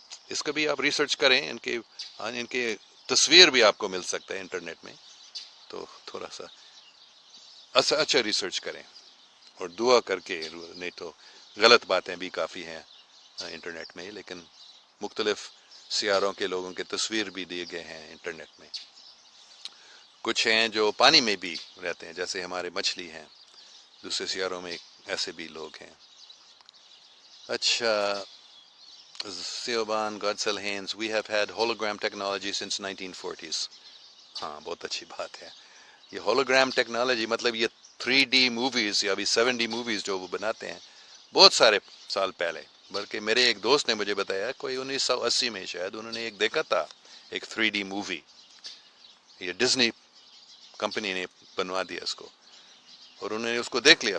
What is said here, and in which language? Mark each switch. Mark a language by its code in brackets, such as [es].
[hi] इसका भी आप रिसर्च करें, इनके तस्वीर भी आपको मिल सकता है इंटरनेट में, तो थोड़ा सा अच्छा रिसर्च करें और दुआ करके, नहीं तो गलत बातें भी काफ़ी हैं इंटरनेट में, लेकिन मुख्तलिफ सियारों के लोगों के तस्वीर भी दिए गए हैं इंटरनेट में. कुछ हैं जो पानी में भी रहते हैं, जैसे हमारे मछली हैं, दूसरे सियारों में ऐसे भी लोग हैं. [en] अच्छा, Siobhan Godsell Haynes, we have had hologram technology since 1940s. [hi] हाँ, बहुत अच्छी बात है. ये hologram technology मतलब ये 3D movies या अभी 7D movies जो वो बनाते हैं, बहुत सारे साल पहले, बल्कि मेरे एक दोस्त ने मुझे बताया, कोई 1980 में शायद उन्होंने एक देखा था, एक 3D मूवी. ये डिज्नी कंपनी ने बनवा दिया इसको, और उन्होंने उसको देख लिया.